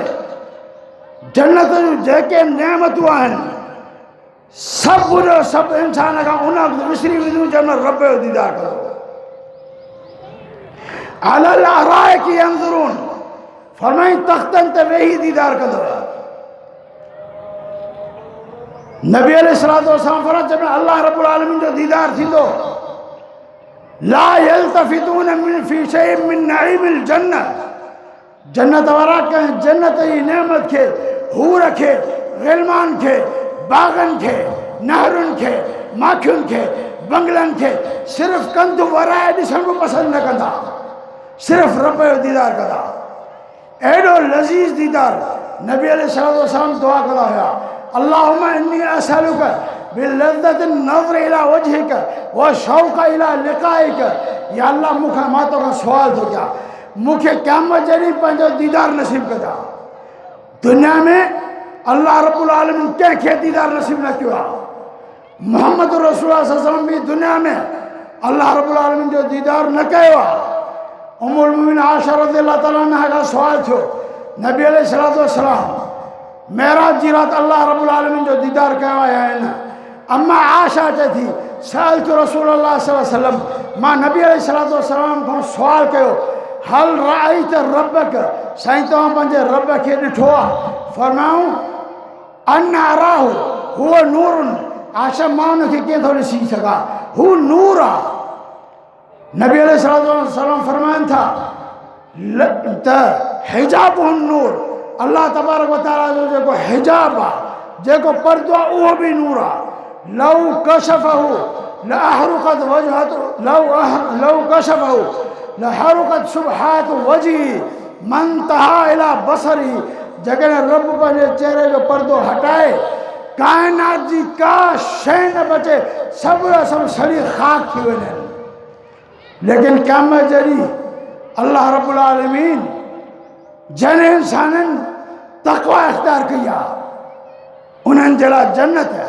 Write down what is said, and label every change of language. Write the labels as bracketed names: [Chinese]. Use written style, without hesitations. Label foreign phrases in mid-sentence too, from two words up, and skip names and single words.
[Sindhi] जन्नत जूं जेके नेमतूं आहिनि सभु जो सभु इंसान खां उन विसरी वेंदियूं जंहिंमहिल रब जो दीदार करो। [Arabic] على الأرائك ينظرون, [Sindhi] फरमाई तख़्तनि ते वेही दीदार कंदव। नबी अलैहिस्सलाम फरमायो जंहिंमहिल अल्लाह रब्बुल आलमीन जो दीदार थींदो, [Arabic] لا يلتفتون من في شيء من نعيم الجنة, [Sindhi] जन्नत वारा कंहिं जन्नत जी नेमत खे, हूर खे, ग़िलमान खे, बागन खे, नहरुनि खे, माखियुनि खे, बंगलनि खे सिर्फ़ कंध वराए ॾिसण को पसंदि न कंदा, सिर्फ़ रब जो दीदार कंदा। एॾो लज़ीज़ दीदार नबी अलैहिस्सलाम दुआ कंदा हुआ, [Arabic] اللهم إني أسألك بلذة النظر إلى وجهك وشوق إلى لقائك. [Sindhi] या अल्लाह मूंखे मां तोखां सुवाल थो कयां, मूंखे क़यामत जॾहिं पंहिंजो दीदार नसीब कजा। दुनिया में अल्लाह रब्बुल आलमीन कंहिंखे दीदार नसीब न कयो आहे। मोहम्मद रसूलुल्लाह [Arabic] صلى الله عليه وسلم [Sindhi] बि दुनिया में अल्लाह रब्बुल आलमीन जो दीदार न कयो आहे। उम्मुल मोमिनीन आयशा [Arabic] رضي الله تعالى عنها [Sindhi] खां सुवाल थियो, नबी अलैहिस्सलाम मेराज जी राति अल्लाह रब्बुल आलमीन जो दीदार कयो आहे या न? اما عائشه چئي ٿي [Arabic] سألت رسول الله صلى الله عليه وسلم, [Sindhi] मां नबी अलैहिस्सलाम खां सुवाल कयो, [Arabic] هل رأيت ربك, [Sindhi] साईं तव्हां पंहिंजे रब खे ॾिठो आहे? [Arabic] फरमाऊं أنى أراه هو نور. [Sindhi] आयशा मां उनखे कीअं थो ॾिसी सघां, हू नूर आहे। नबी अलैहिस्सलाम फरमाइनि था त हिजाब नूर, अल्लाह तबारक व तआला जो जेको हिजाब आहे, जेको पर्दो आहे, उहो बि नूर आहे। [Arabic] لو كشفه لأحرقت وجهه لو كشفه لأحرقت سبحات وجهه من تها إلى بصره. [Sindhi] जॾहिं रब पंहिंजे चेहरे जो पर्दो हटाए, काइनात जी का शइ न बचे, सभु सभु सड़ी ख़ाक थी वञनि। लेकिन क़यामत जॾहिं अल्लाह रब्बुल आलमीन जन इंसाननि तक़वा इख्तियार कई आहे, उन्हनि जे लाइ जन्नत है।